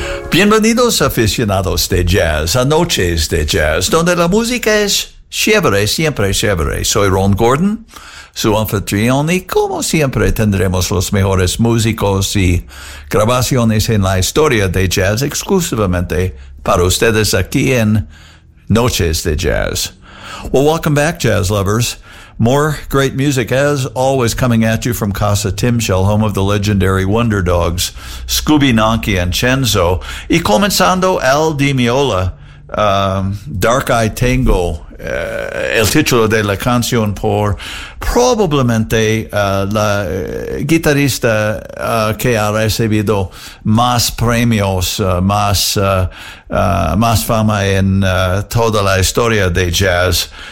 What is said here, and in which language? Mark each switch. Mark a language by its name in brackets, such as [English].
[Spanish] Bienvenidos aficionados de jazz a Noches de Jazz, donde la música es chévere, siempre chévere. Soy Ron Gordon, su anfitrión, y como siempre tendremos los mejores músicos y grabaciones en la historia de jazz exclusivamente para ustedes aquí en Noches de Jazz. [English] Well, welcome back, jazz lovers. More great music, as always, coming at you from Casa Timshel, home of the legendary Wonder Dogs, Scooby, Nonky, and Chenzo. [Spanish] Y comenzando Al Di Meola, Dark Eye Tango, el título de la canción por probablemente la guitarrista que ha recibido más premios, más fama en toda la historia de jazz.